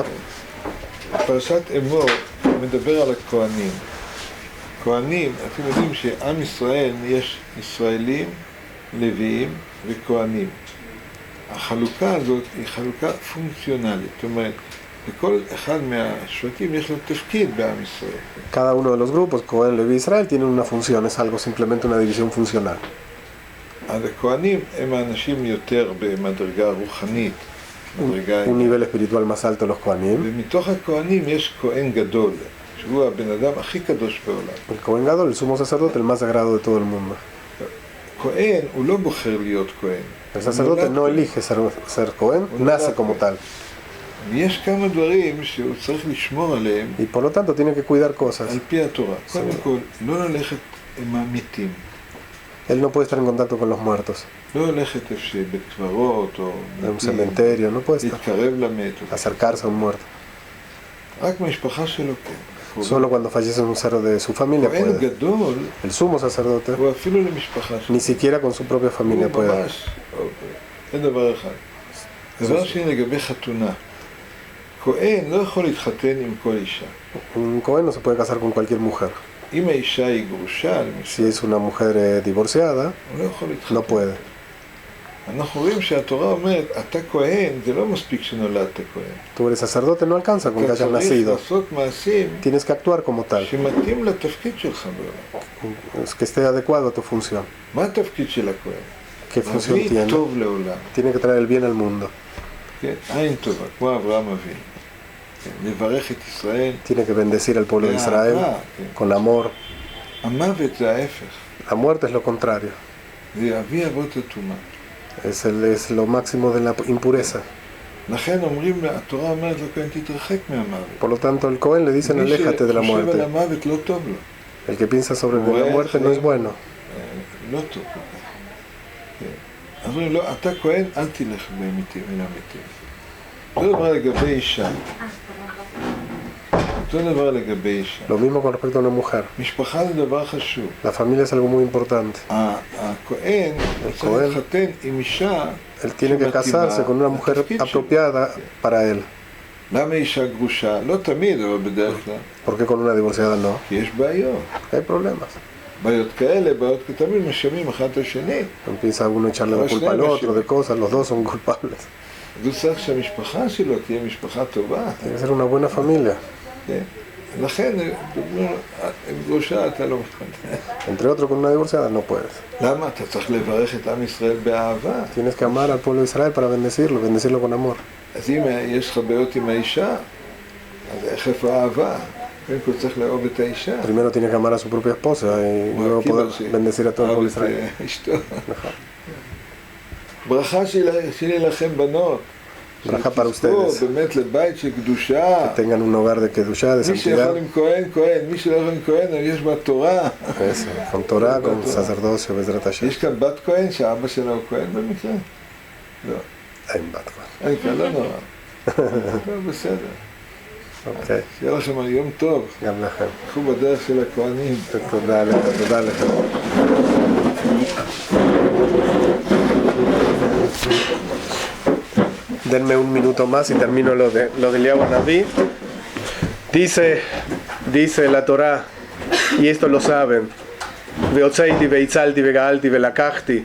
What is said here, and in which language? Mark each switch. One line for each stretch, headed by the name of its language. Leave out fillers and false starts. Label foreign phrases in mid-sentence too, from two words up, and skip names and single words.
Hebrew: פרשת אמור מדבר על הכהנים. כהנים, אתם יודעים שעם ישראל יש ישראלים, לוויים וכהנים. החלוקה הזאת היא חלוקה פונקציונלית, זאת אומרת, לכל אחד מהשבטים יש לו תפקיד בעם ישראל.
Spanish: Cada uno de los grupos, Cohen, Leví, Israel, tienen una función, es algo simplemente una división funcional.
Hebrew: אז הכהנים הם האנשים יותר במדרגה רוחנית.
Spanish: Un nivel espiritual más alto los Kohanim.
Hebrew: ומתוך הכהנים יש כהן גדול, שהוא הבן אדם הכי קדוש בעולם.
Spanish: El
Hebrew: כהן גדול,
Spanish: el sumo sacerdote, el más sagrado de todo el mundo.
Hebrew: כהן הוא לא בוחר להיות כהן.
Spanish: El sacerdote no elige ser Kohen, nace como tal.
Hebrew: ויש כמה דברים שהוא צריך לשמור עליהם.
Spanish: Y por lo tanto tiene que cuidar cosas.
Hebrew: על פי התורה. קודם כל, לא ללכת עם המתים.
Spanish: Él no puede estar en contacto con los muertos.
Hebrew: לא ללכת איפה שבקברות או
Spanish: En un cementerio, no puede estar.
Hebrew: להתקרב למת.
Spanish: Acercarse a un muerto.
Hebrew: רק מהמשפחה שלו כן.
Spanish: Solo cuando fallece un ser de su familia
Hebrew: כהן
Spanish: puede.
Hebrew: גדול,
Spanish: El sumo sacerdote
Hebrew: הוא אפילו למשפחה שלו.
Spanish: ni siquiera con su propia familia
Hebrew: הוא
Spanish: puede.
Hebrew: ממש, זה דבר אחד. דבר שני לגבי חתונה. כהן לא יכול להתחתן עם כל אישה.
Spanish: Un cohen no se puede casar con cualquier mujer.
Hebrew: אם האישה היא גרושה,
Spanish: Si es una mujer divorciada,
Hebrew: הוא לא יכול להתחתן.
Spanish: no puede.
Hebrew: אנחנו רואים שהתורה אומרת, אתה כהן, זה לא מספיק שנולדת כהן.
Spanish: Tú eres sacerdote, no alcanza con que
Hebrew: אתה
Spanish: hayas
Hebrew: צריך
Spanish: nacido.
Hebrew: לעשות מעשים
Spanish: Tienes que actuar como tal,
Hebrew: שמתאים לתפקיד שלך בעולם.
Spanish: que esté adecuado a tu función.
Hebrew: מה התפקיד של הכהן?
Spanish: ¿Qué función
Hebrew: להביא
Spanish: tiene?
Hebrew: טוב לעולם.
Spanish: Tiene que traer el bien al mundo.
Hebrew: כן? עין טובה, כמו אברהם אבינו. כן? לברך את ישראל.
Spanish: Tiene que bendecir al pueblo de Israel
Hebrew: כן.
Spanish: con amor.
Hebrew: המוות זה ההפך.
Spanish: La muerte es lo contrario.
Hebrew: זה אבי אבות הטומאה.
Spanish: Es lo máximo de la impureza.
Hebrew: לכן אומרים, התורה אומרת לכהן, תתרחק מהמוות.
Spanish: Por lo tanto, el Cohen le dicen,
Hebrew: מי
Spanish: aléjate de la
Hebrew: שחושב על
Spanish: muerte.
Hebrew: המוות לא טוב לו.
Spanish: El que piensa sobre la muerte no es bueno.
Hebrew: לא טוב. כן. אז אומרים, לא, אתה כהן, אל תלך במתים, אל המתים. אותו דבר לגבי אישה. אותו דבר לגבי אישה.
Spanish: Lo mismo con respecto a una mujer.
Hebrew: משפחה זה דבר חשוב.
Spanish: La familia es algo muy importante.
Hebrew: הכהן רוצה הכהן, להתחתן עם אישה
Spanish: Él tiene que casarse con una mujer apropiada para él.
Hebrew: למה אישה גרושה? לא תמיד, אבל בדרך כלל.
Spanish: ¿Por qué con una divorciada no?
Hebrew: כי יש בעיות.
Spanish: Hay problemas.
Hebrew: בעיות כאלה, בעיות תמיד משלמים אחד את השני.
Spanish: Empieza uno a echarle la culpa al otro de cosas, los dos son culpables.
Hebrew: אז הוא צריך שהמשפחה שלו תהיה משפחה טובה.
Spanish: Tiene que ser una buena familia.
Hebrew: כן. לכן, עם גרושה אתה לא מתחתן.
Spanish: Entre otros, con una divorciada no puedes.
Hebrew: למה? אתה צריך לברך את עם ישראל באהבה.
Spanish: Tienes que amar al pueblo de Israel para bendecirlo con amor.
Hebrew: אז אם יש לך בעיות עם האישה, אז איך איפה האהבה? קודם כל צריך לאהוב את האישה.
Spanish: Primero tiene que amar a su propia esposa y luego poder bendecir a todo el pueblo de Israel.
Hebrew: אשתו. ברכה שלי לכם בנות.
Spanish: Braja para
Hebrew: שתזכו
Spanish: ustedes.
Hebrew: באמת לבית של קדושה.
Spanish: Tengan un hogar de kedusha, de
Hebrew: מי שיכול
Spanish: santidad.
Hebrew: עם כהן, כהן. מי שלא יכול עם כהן, יש בה תורה.
Spanish: Eso, con Torah, con sacerdocio,
Hebrew: בעזרת השם. יש כאן בת כהן שאבא שלה הוא כהן במקרה? לא. אין בת כהן. אין כאן, לא נורא. טוב, בסדר. אוקיי, שיהיה לכם יום טוב. גם לכם. קחו בדרך של הכהנים. תודה לך, תודה לך.
Spanish: Denme un minuto más y termino lo de Eliyahu Anabí. Dice la Torá, y esto lo saben,
Hebrew: והוצאתי, והצלתי, וגאלתי, ולקחתי.